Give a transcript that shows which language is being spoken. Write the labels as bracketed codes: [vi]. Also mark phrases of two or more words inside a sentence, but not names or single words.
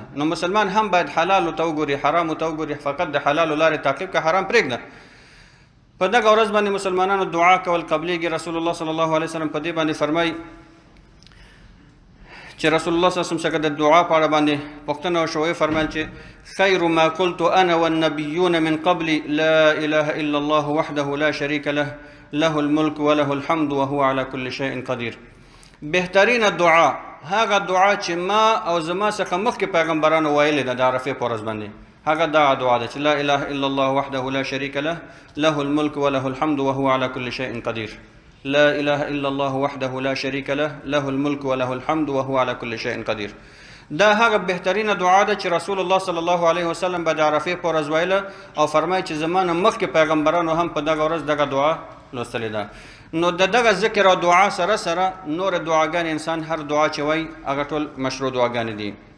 [ps] نو مسلمان هم باید حلالو ته وګوري، حرامو ته وګوري، فقط د حلالو لارې تعقیب که حرام پرېږده. په دغه ورځ باندې مسلمانانو دعا کول قبلیږي. رسول الله صلی الله علیه وسلم په دې باندې فرمایي چې رسول الله صلی الله علیه وسلم څخه د دعا په اړه باندې پوښتنه وشوه، فرمایل چې [ar] خیر ما قلت انا والنبیون من قبلی لا اله الا الله وحده لا شریک له له الملک وله الحمد وهو على كل شيء قدیر. [ps] بهترین دعا هغه دعا چې ما او زما څخه مخکې پیغمبرانو ویلې ده د عرفې په ورځ باندې، هغه دا دعا ده چې [ar] لا اله الا الله وحده لا شریک له له الملک وله الحمد وهو على كل شيء قدیر. لا اله الا الله وحده لا شریک له له الملک وله الحمد وهو على كل شيء قدیر. [ps] دا هغه بهترینه دعا ده چې رسول الله صلی الله علیه وسلم به د عرفې په ورځ ویله او فرمایي چې زمانه مخکې پیغمبرانو هم په دغه ورځ دغه دعا لوستلې ده. نو د دغه ذکر او دعا سره سره نور دعاګانې انسان هر دعا چې وایي هغه ټول مشروع دعاګانې دي.